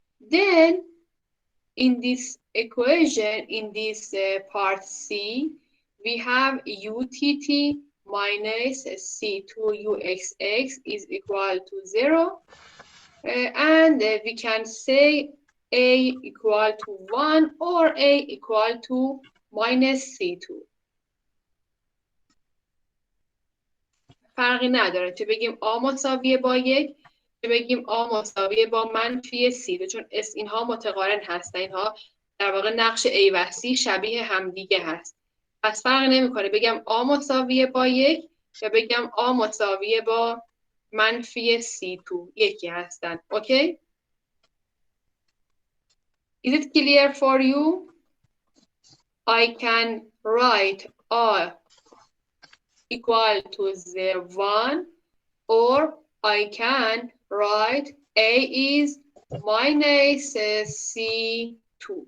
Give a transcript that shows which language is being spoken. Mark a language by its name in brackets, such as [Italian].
[English] Then in this equation, in this part C, we have UTT minus C2UXX is equal to 0. And we can say A equal to 1 or A equal to minus C2. [Persian] فرقی نداره چه بگیم A مساویه با 1 چه بگیم A مساویه با منفی C2، چون اینها متقارن هستن، اینها در واقع نقش A و C شبیه همدیگه هست. پس فرق نمیکنه بگم A مساویه با 1 یا بگم A مساویه با منفی C2، یکی هستن. [English] Okay? Is it clear for you? I can write A equal to 1, or I can write A is minus C2.